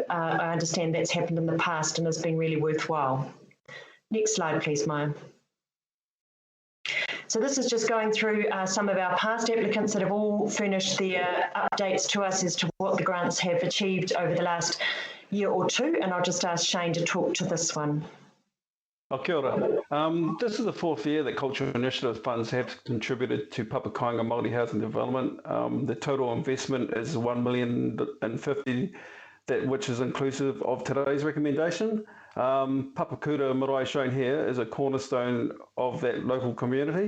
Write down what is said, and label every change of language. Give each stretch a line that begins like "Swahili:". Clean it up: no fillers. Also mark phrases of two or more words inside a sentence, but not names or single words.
English: I understand that's happened in the past and has been really worthwhile. Next slide, please, Maya. So this is just going through some of our past applicants that have all furnished their updates to us as to what the grants have achieved over the last year or 2, and I'll just ask Shane to talk to this one.
Māori: Kia ora.
English: This is the 4th year that Cultural Initiatives funds have contributed to Papakainga Māori housing development. The total investment is $1,050,000, which is inclusive of today's recommendation. Papakura Marae shown here is a cornerstone of that local community.